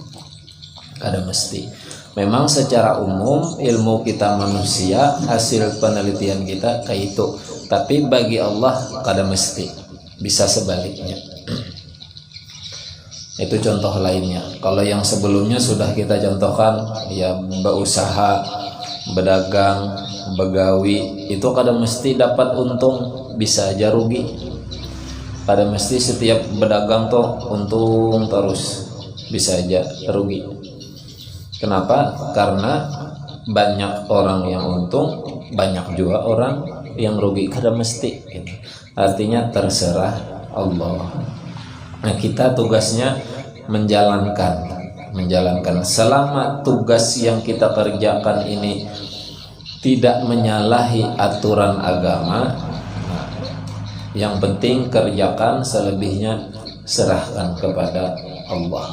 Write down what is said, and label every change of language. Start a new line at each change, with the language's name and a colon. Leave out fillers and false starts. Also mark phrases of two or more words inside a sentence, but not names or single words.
Indonesian: Memang secara umum ilmu kita manusia, hasil penelitian kita kayak itu.
Banjar: Tapi bagi Allah kada mesti, bisa sebaliknya.
Indonesian: Itu contoh lainnya. Kalau yang sebelumnya sudah kita contohkan,
Banjar: ya berusaha, berdagang, begawi, itu kada mesti dapat untung, bisa aja rugi. Kada mesti setiap berdagang tuh untung terus, bisa aja rugi.
Indonesian: Kenapa? Karena banyak orang yang untung, banyak juga orang yang rugi,
Banjar: kada mesti.
Indonesian: Artinya terserah Allah. Nah, kita tugasnya menjalankan. Selama tugas yang kita kerjakan ini tidak menyalahi aturan agama, nah, yang penting kerjakan, selebihnya serahkan kepada Allah.